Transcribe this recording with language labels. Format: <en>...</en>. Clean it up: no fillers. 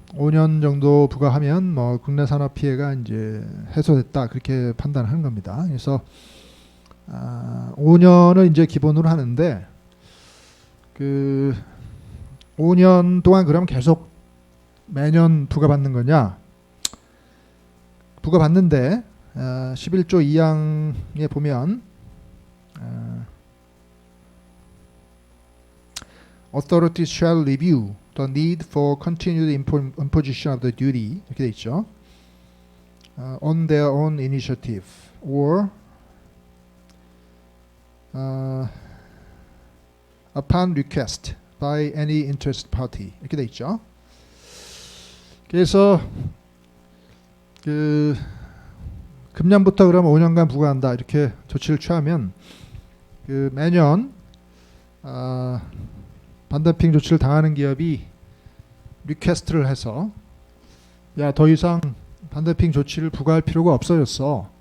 <ko>5년 정도 부과하면 뭐 국내 산업 피해가 이제 해소됐다 그렇게 판단하는 겁니다. 그래서 5년을 이제 기본으로 하는데 그 5년 동안 그럼 계속 매년 부과받는 거냐? 부과받는데 11조 2항에 보면</ko> <en>Authorities shall review the need for continued imposition of the duty</en> <ko>이렇게 돼 있죠.</ko> <en>On their own initiative or upon request by any interested party</en> <ko>이렇게 돼 있죠. 그래서 그 금년부터 그럼 5년간 부과한다 이렇게 조치를 취하면 그 매년 반덤핑 조치를 당하는 기업이 리퀘스트를 해서 야 더 이상 반덤핑 조치를 부과할 필요가 없어졌어.</ko>